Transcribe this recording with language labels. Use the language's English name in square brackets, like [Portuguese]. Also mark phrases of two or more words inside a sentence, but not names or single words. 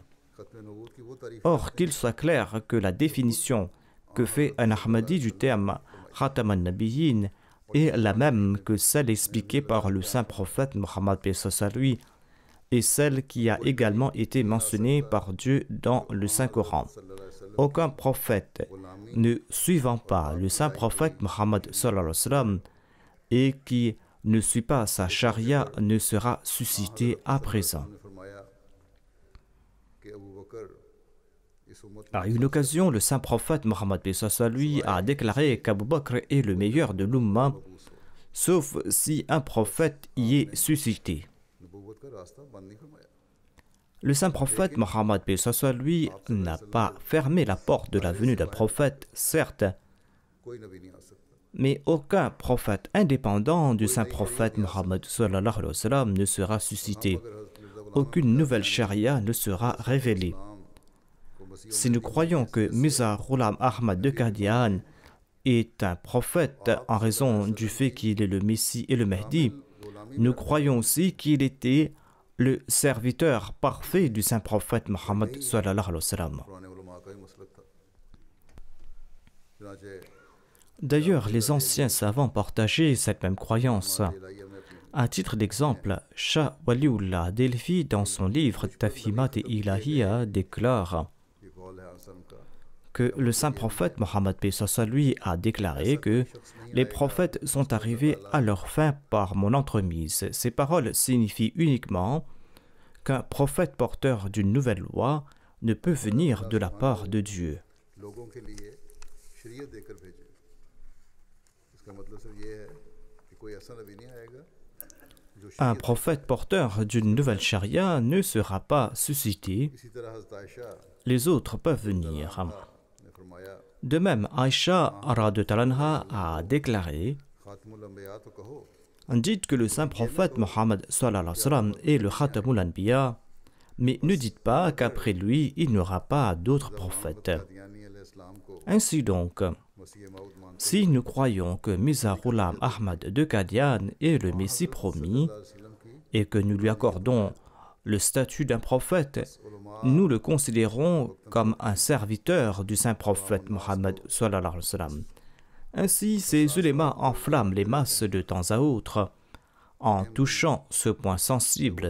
[Urdu] ختم نبوت کی وہ تعریف [French] Or, qu'il soit clair que la définition que fait un Ahmadi du terme [Arabic] خاتم النبيين [French] est la même que celle expliquée par le saint prophète Mohammed paix soit lui et celle qui a également été mentionnée par Dieu dans le Saint-Coran. Aucun prophète ne suivant pas le saint prophète Mohammed [Arabic] صلى الله عليه وسلم [French] et qui ne suit pas sa charia ne sera suscité à présent. [Urdu] نے فرمایا کہ ابو بکر اس امت [French] À une occasion, le saint prophète Mohammed paix soit lui a déclaré qu'Abu Bakr est le meilleur de l'Ummah, sauf si un prophète y est suscité. [Urdu] نبوت کا راستہ بند نہیں فرمایا. [French] Le saint prophète Mohammed paix soit lui n'a pas fermé la porte de la venue d'un prophète, certes, [Urdu] کوئی نبی نہیں آ سکتا. [French] mais aucun prophète indépendant du saint prophète Mohammed [Arabic] صلى الله عليه وسلم [French] ne sera suscité. Aucune nouvelle charia ne sera révélée. Si nous croyons que Mirza Ghulam Ahmad de Qadian est un prophète en raison du fait qu'il est le Messie et le Mahdi, nous croyons aussi qu'il était le serviteur parfait du saint prophète Mohammed [Arabic] صلى الله عليه وسلم. [Urdu] پرانے علما کا ہی مسلک تھا. چنانچہ [French] D'ailleurs, les anciens savants partageaient cette même croyance. [Urdu] الٰہیہ میں اپنی [French] À titre d'exemple, Shah Waliullah Delhi, dans son livre Tafimat et Ilahiya, déclare [Urdu] یہ قول ہے آسم کا [French] que le saint prophète Mohammed paix soit lui a déclaré que les prophètes sont arrivés à leur fin par mon entremise. Ces paroles signifient uniquement qu'un prophète porteur d'une nouvelle loi ne peut venir de la part de Dieu. [Urdu] لوگوں کے لیے شریعت دے کر بھیجے۔ اس کا مطلب صرف یہ ہے کہ کوئی ایسا نبی نہیں آئے گا جو [French] Un [Urdu] شریعت [French] prophète porteur d'une nouvelle charia ne sera pas suscité, [Urdu] اسی طرح حضرت عائشہ [French] les autres peuvent venir. [Urdu] نے فرمایا [French] De même, Aïcha [Arabic] رضي الله عنها [French] a déclaré [Urdu] خاتم الانبیاء تو کہو [French] dites que le saint prophète Mohammed [Arabic] صلى الله عليه وسلم [French] est le [Arabic] خاتم الأنبياء, [French] mais ne dites pas qu'après lui, il n'y aura pas d'autres prophètes. [Urdu] قادیانی علیہ السلام کو [French] Ainsi donc, [Urdu] مسیح موعود مانتے [French] si nous croyons que Mirza Ghulam Ahmad de Qadian est le Messie promis [Urdu] وسلم کی [French] et que nous lui accordons le statut d'un prophète, [Urdu] علما [French] nous le considérons comme un serviteur du saint prophète Mohammed [Arabic] صلى الله عليه وسلم. [French] Ainsi, ces ulémas enflamment les masses de temps à autre en touchant ce point sensible